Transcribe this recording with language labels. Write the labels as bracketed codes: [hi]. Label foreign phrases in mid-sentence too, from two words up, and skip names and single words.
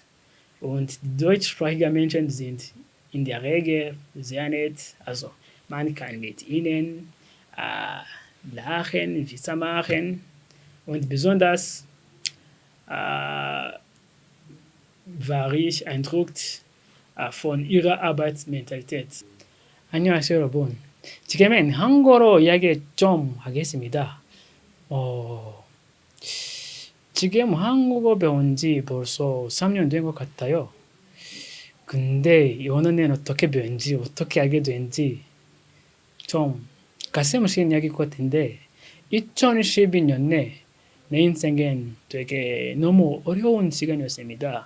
[de] Und die deutschsprachigen Menschen sind in der Regel sehr nett. Also man kann mit ihnen lachen, Witze machen und besonders war ich beeindruckt von ihrer Arbeitsmentalität. [ko] 안녕하세요, 여러분. 지금은 한국어로 이야기 좀 하겠습니다. 지금 한국어 배운 지 벌써 3년 된 것 같아요. 근데 연어는 어떻게 배운지, 어떻게 알게 된지 좀 가슴 아쉬운 이야기일 것 같은데 2012년에 내 인생엔 되게 너무 어려운 시간이었습니다.